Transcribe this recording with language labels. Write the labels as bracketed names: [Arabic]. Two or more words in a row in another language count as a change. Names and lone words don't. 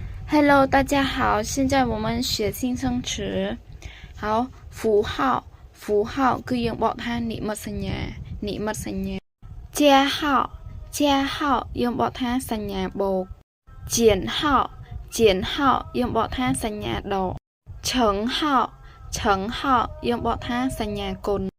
[Chinese] Hello，大家好，现在我们学新生词。好，符号 [Khmer] គឺយើងបកថានិមិត្តសញ្ញា加号យើងបកថាសញ្ញាបូក减号យើងបកថាសញ្ញាដក乘号យើងបកថាសញ្ញាគុណ